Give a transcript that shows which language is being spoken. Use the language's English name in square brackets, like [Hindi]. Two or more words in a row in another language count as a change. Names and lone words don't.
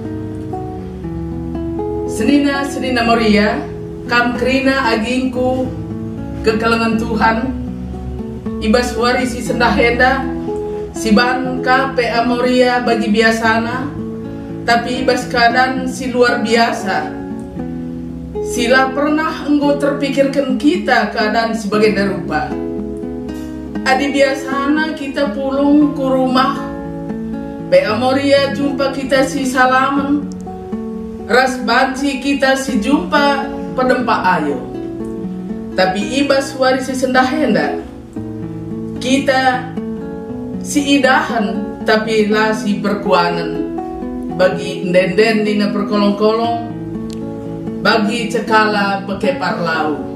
[Batak Karo] Senina Moria kam krina agingku kekelengan Tuhan ibas warisi sendahenda si ban PA Moria bagi biasana tapi ibas keadaan si [Indonesian] luar biasa. Sila pernah engkau terpikirkan kita keadaan sebagai darupa. [Batak Karo] Adi biasana kita pulung [Indonesian] ke rumah [Batak Karo] PA Moria jumpa kita si salaman ras banci kita si jumpa pedempa ayo. Tapi ibas warisi sendahenda kita si idahan tapi lah si berkuanan bagi ndenden dina perkolong-kolong bagi cekala bekepar lau.